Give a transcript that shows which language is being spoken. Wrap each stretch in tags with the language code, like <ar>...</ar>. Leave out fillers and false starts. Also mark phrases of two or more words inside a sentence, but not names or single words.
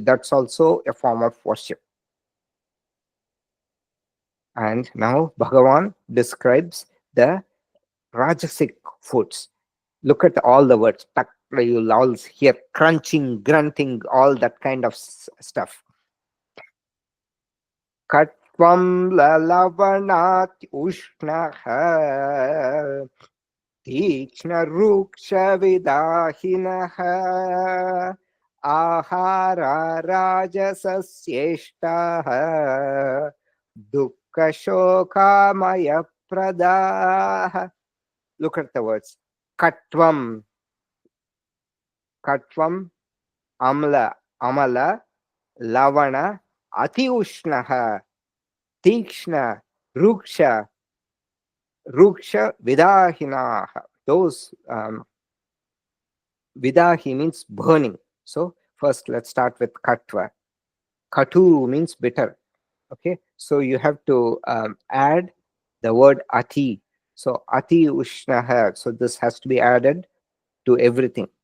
<en>That's also a form of worship. And now Bhagavan describes the rajasic foods. Look at all the words. You'll all hear crunching, grunting, all that kind of stuff.</en> <sa>कट्वम् ललवणात् उष्णः तीक्ष्ण रूक्ष विदाहिनः आहार राजसस्येष्टः दुःख शोकामय प्रदः.</sa> <en>Look at the words.</en> <sa>कट्वम् अम्ल लवण अति उष्णः तीक्ष्ण रूक्ष विदाहिनः.</sa> <en>Those vidahi means burning. So first let's start with katva. Katu means bitter. Okay, so you have to add the word ati. So</en> <sa>अति उष्णः.</sa> <en>So this has to be added to everything.</en>